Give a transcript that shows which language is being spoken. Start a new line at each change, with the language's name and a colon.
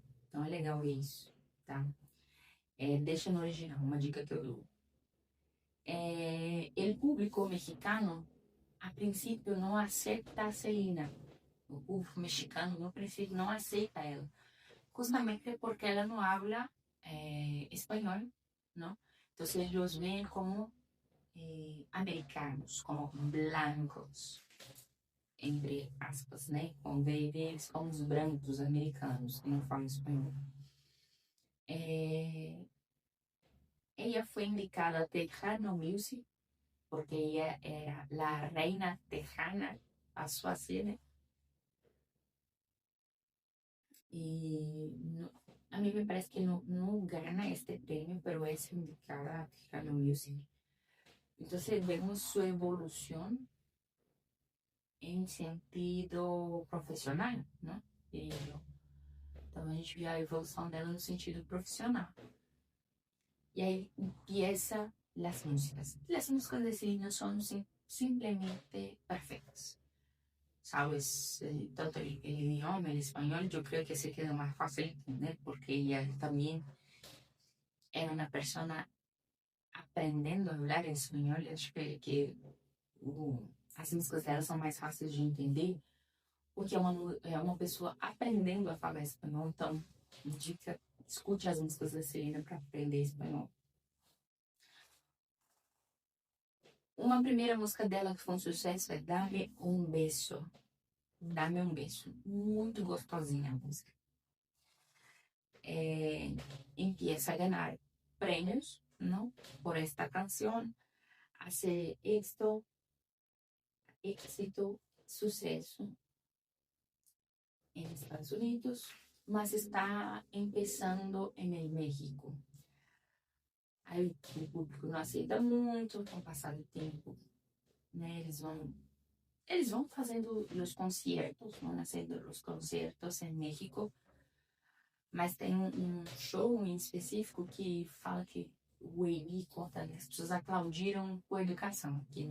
Portuguese: Então é legal ver isso, tá? Deixa no original, uma dica que eu dou.
Spanish: El público mexicano
Portuguese: a princípio não aceita a Celina. O povo mexicano, no princípio, não aceita ela. Justamente porque ela não habla espanhol, ¿no?
Spanish: Entonces ellos ven como americanos, como blancos, entre aspas, né? Como vê eles como os brancos americanos, que não falam espanhol. Ella fue indicada a Tejano Music, porque ella era la reina tejana, pasó así, ¿no? Y no, a mí me parece que no gana este premio, pero es indicada a Tejano Music. Entonces vemos su evolución en sentido profissional, né?
Portuguese: Então a gente vê a evolução dela no sentido profissional.
Spanish: E aí empieza las músicas. Las músicas de Selena son simplemente perfectas. ¿Sabes? Tanto el idioma, el español, yo creo que se queda más fácil entender porque ella también era una persona aprendendo a hablar espanhol.
Portuguese: Acho que as músicas dela são mais fáceis de entender porque é uma pessoa aprendendo a falar espanhol. Então, dica, escute as músicas da Selena para aprender espanhol. Uma primeira música dela que foi um sucesso é Dame um Beso. Dame um Beso. Muito gostosinha a música.
Spanish: Empieza a ganar premios, ¿no? Por esta canción. Hace éxito, suceso en Estados Unidos, mas está empezando en el México.
Portuguese: Aí o público não aceita muito, com o passar do tempo, né? Eles vão fazendo os concertos, vão nascendo os concertos em México, mas tem um show em específico que fala que o Eli conta, as pessoas aplaudiram com a educação.